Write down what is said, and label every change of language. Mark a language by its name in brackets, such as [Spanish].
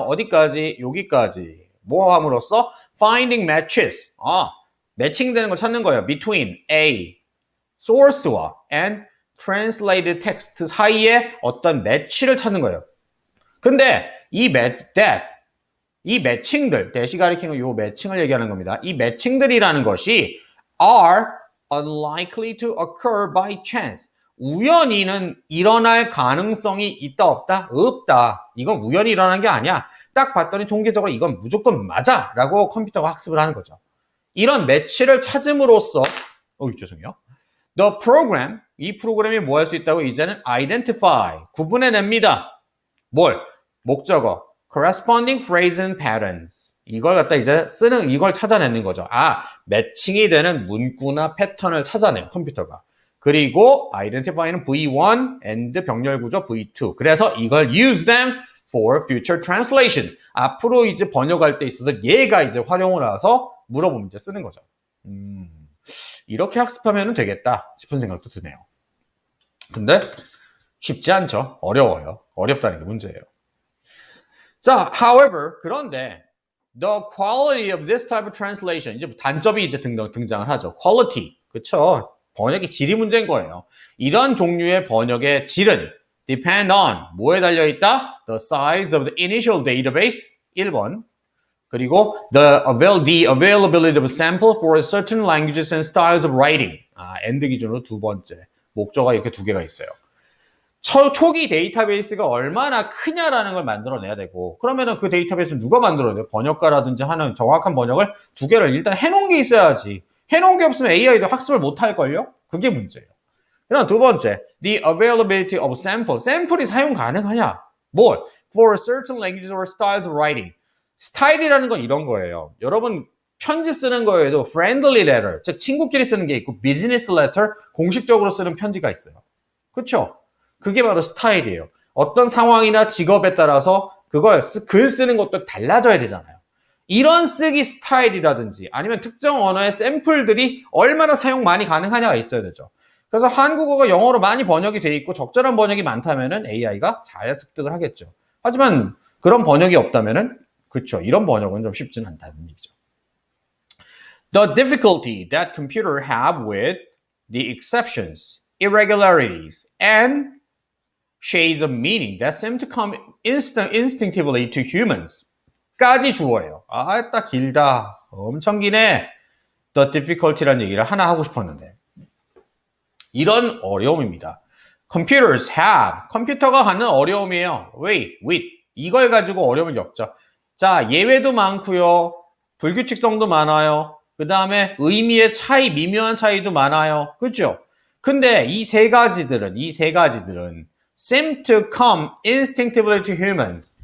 [Korean] 어디까지? 여기까지. 뭐 함으로써? [English] finding matches. [Korean] 매칭되는 걸 찾는 거예요. [English] between A, [Korean] source와 [English] and translated text [Korean] 사이에 어떤 매치를 찾는 거예요. 근데 이 매칭들, 대시 가리키는 요 매칭을 얘기하는 겁니다. 이 매칭들이라는 것이 [English] are unlikely to occur by chance. [Korean] 우연히는 일어날 가능성이 있다, 없다? 없다. 이건 우연히 일어난 게 아니야. 딱 봤더니 통계적으로 이건 무조건 맞아. 라고 컴퓨터가 학습을 하는 거죠. 이런 매치를 찾음으로써, 죄송해요. [English] The program, [Korean] 이 프로그램이 뭐 할 수 있다고 이제는 identify, 구분해냅니다. 뭘? 목적어, [English] corresponding phrase and patterns. [Korean] 이걸 갖다 이제 이걸 찾아내는 거죠. 매칭이 되는 문구나 패턴을 찾아내요, 컴퓨터가. 그리고 identify는 V1 and 병렬 구조 V2. 그래서 이걸 [English] use them for future translations. [Korean] 앞으로 이제 번역할 때 있어서 얘가 이제 활용을 해서 물어보면 이제 쓰는 거죠. 이렇게 학습하면 되겠다 싶은 생각도 드네요. 근데 쉽지 않죠. 어려워요. 어렵다는 게 문제예요. [English] 자, however, [Korean] 그런데 [English] the quality of this type of translation, [Korean] 이제 단점이 이제 등장을 하죠. quality, 그쵸? 번역의 질이 문제인 거예요. 이런 종류의 번역의 질은 depend on, 뭐에 달려있다? [English] The size of the initial database, 1번. [Korean] 그리고 [English] the availability of a sample for certain languages and styles of writing. [Korean] and 기준으로 두 번째. 목적어가 이렇게 두 개가 있어요. 초기 데이터베이스가 얼마나 크냐라는 걸 만들어내야 되고, 그러면은 그 데이터베이스는 누가 만들어내요? 번역가라든지 하는 정확한 번역을 두 개를 일단 해놓은 게 있어야지. 해놓은 게 없으면 AI도 학습을 못 할걸요? 그게 문제예요. 그다음 두 번째, [English] the availability of sample. [Korean] 샘플이 사용 가능하냐? 뭘? [English] For certain languages or styles of writing. [Korean] 스타일이라는 건 이런 거예요. 여러분 편지 쓰는 거에도 friendly letter, 즉 친구끼리 쓰는 게 있고 business letter, 공식적으로 쓰는 편지가 있어요. 그렇죠? 그게 바로 스타일이에요. 어떤 상황이나 직업에 따라서 그걸 글 쓰는 것도 달라져야 되잖아요. 이런 쓰기 스타일이라든지 아니면 특정 언어의 샘플들이 얼마나 사용 많이 가능하냐가 있어야 되죠. 그래서 한국어가 영어로 많이 번역이 돼 있고 적절한 번역이 많다면은 AI가 잘 습득을 하겠죠. 하지만 그런 번역이 없다면은 그렇죠. 이런 번역은 좀 쉽지는 않다는 얘기죠. [English] The difficulty that computers have with the exceptions, irregularities, and shades of meaning that seem to come instinctively to humans. [Korean] 까지 주어예요. 딱 길다. 엄청 기네. The difficulty라는 얘기를 하나 하고 싶었는데. 이런 어려움입니다. [English] Computers have. [Korean] 컴퓨터가 갖는 어려움이에요. [English] with. [Korean] 이걸 가지고 어려움을 겪죠. 자, 예외도 많고요. 불규칙성도 많아요. 그 다음에 의미의 차이, 미묘한 차이도 많아요. 그렇죠? 근데 이 세 가지들은 [English] seem to come instinctively to humans.